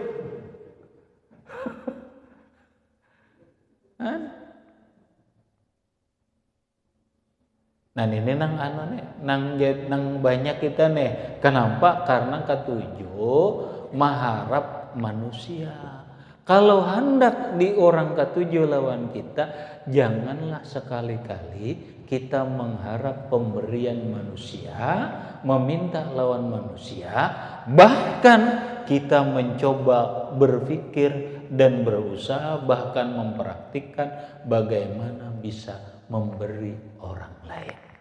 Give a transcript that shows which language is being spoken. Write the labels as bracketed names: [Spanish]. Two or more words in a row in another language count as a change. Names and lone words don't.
[Banjar] Nah ini nang banyak kita nih. Kenapa? Karena ketujuh mengharap manusia. [Indonesian] Kalau hendak di orang ketujuh lawan kita, janganlah sekali-kali kita mengharap pemberian manusia, meminta lawan manusia, bahkan kita mencoba berpikir dan berusaha bahkan mempraktikkan bagaimana bisa memberi orang lain.